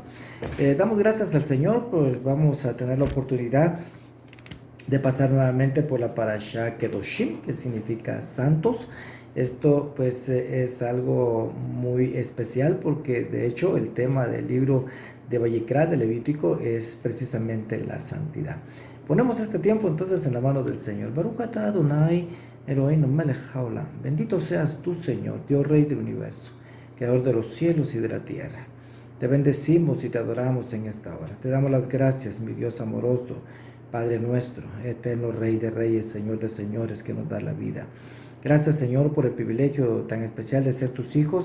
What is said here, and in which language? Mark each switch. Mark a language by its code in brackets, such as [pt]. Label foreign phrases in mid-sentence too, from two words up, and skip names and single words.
[es] Damos gracias al Señor, pues vamos a tener la oportunidad de pasar nuevamente por la parashá Kedoshim, que significa santos. Esto pues es algo muy especial porque de hecho el tema del libro de Vayikra, de Levítico, es precisamente la santidad. Ponemos este tiempo entonces en la mano del Señor. [he] ברוך אתה ה' אלוהינו מלך העולם. [es] Bendito seas tú, Señor, Dios Rey del universo, Creador de los cielos y de la tierra. Te bendecimos y te adoramos en esta hora. Te damos las gracias, mi Dios amoroso, Padre nuestro, eterno Rey de reyes, Señor de señores, que nos da la vida. Gracias, Señor, por el privilegio tan especial de ser tus hijos.